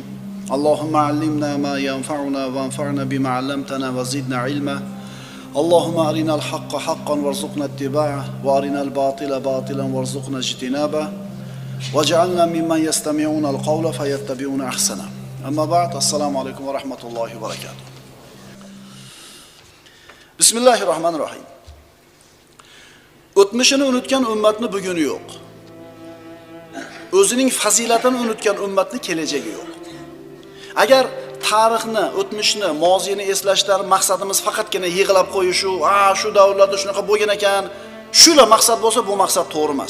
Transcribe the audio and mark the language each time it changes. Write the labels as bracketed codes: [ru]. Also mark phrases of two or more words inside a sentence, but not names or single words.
[ar] اللهم علمنا ما ينفعنا وانفعنا بما علمتنا وزدنا علما. اللهم أرنا الحق حقا وارزقنا اتباعه وأرنا الباطل باطلا وارزقنا اجتنابه. واجعلنا ممن يستمعون القول فيتبعون أحسنه. أما بعد, السلام عليكم ورحمة الله وبركاته. Bismillahirrohmanirrohim. [uz] O'tmishini unutgan ummatni buguni yo'q. O'zining fazilatini unutgan ummatni kelajagi yo'q. Agar tarixni, o'tmishni, moziyni eslashdan maqsadimiz faqatgina yig'ilab qo'yish, shu davrlarda shunaqa bo'lgan ekan, shular maqsad bo'lsa, bu maqsad to'g'ri emas.